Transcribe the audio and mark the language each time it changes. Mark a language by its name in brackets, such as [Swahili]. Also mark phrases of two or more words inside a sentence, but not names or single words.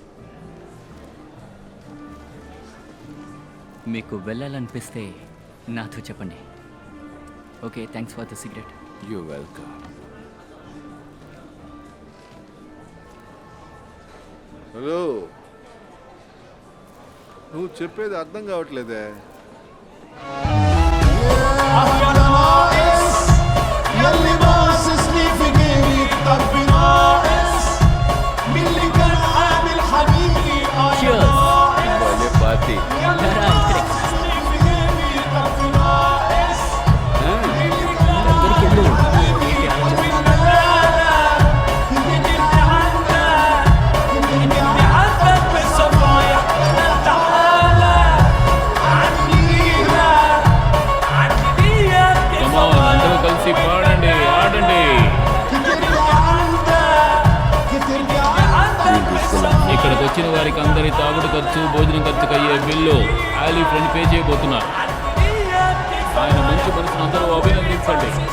[Telugu] మీకు వెళ్ళాలనిపిస్తే నాతో చెప్పండి. [English] ఓకే, thanks for the cigarette. you welcome. [Telugu] హలో, నువ్వు చెప్పేది అర్థం కావట్లేదే. [Arabic] يلي باصصني في جيبي الطرف ناقص من اللي كان عامل حبيبي [Telugu] భలే పార్టీ. [Arabic] باصصني في جيبي الطرف ناقص عندك بالصفايا تعالى عديها عديها [Telugu] అందరూ కలిసి పాడండి, ఆడండి. ఇక్కడికి వచ్చిన వారికి అందరి తాగుడు ఖర్చు, భోజనం ఖర్చుకు అయ్యే బిల్లు ఆలీ ఫ్రెండ్ పే చేయబోతున్నారు. ఆయన మంచి మనసును అందరూ అభినందించండి.